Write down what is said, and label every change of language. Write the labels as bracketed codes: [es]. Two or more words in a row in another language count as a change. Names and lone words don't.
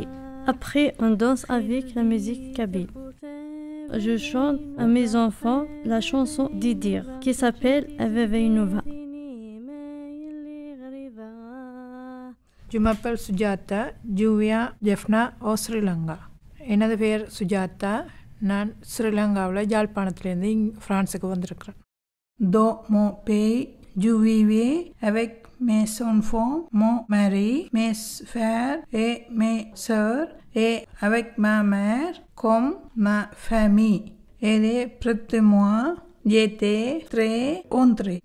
[fr] Après, on danse avec la musique kabyle. Je chante à mes enfants la chanson d'Idir qui s'appelle Aveveinova. Je m'appelle Sujata, je viens Jaffna au Sri Lanka. [ta] எனது பெயர் சுஜாதா. நான் ஸ்ரீலங்காவில் யாழ்ப்பாணத்திலிருந்து ஃப்ரான்ஸுக்கு வந்திருக்கிறேன். [fr] Dans mon pays, je vivais avec mes enfants, mon mari, mes frères et mes sœurs et avec ma mère comme ma famille. Elle est près de moi. J'étais très honorée.